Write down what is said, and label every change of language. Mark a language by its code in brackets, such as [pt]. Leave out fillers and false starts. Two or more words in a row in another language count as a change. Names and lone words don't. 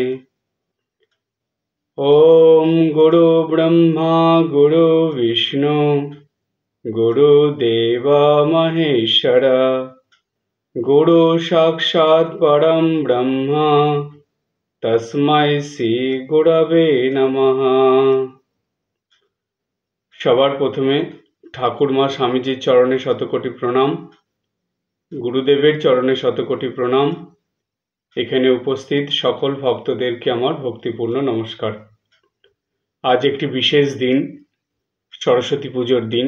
[sa] ॐ गुरु ब्रह्मा गुरु विष्णु गुरुदेव महेश्वर गुरु साक्षात् परं ब्रह्म तस्मै श्री गुरवे नमः। [bn] সবার প্রথমে ঠাকুরমা স্বামীজির চরণে শতকোটি প্রণাম, গুরুদেবের চরণে শতকোটি প্রণাম। এখানে উপস্থিত সকল ভক্তদেরকে আমার ভক্তিপূর্ণ নমস্কার। আজ একটি বিশেষ দিন, সরস্বতী পুজোর দিন।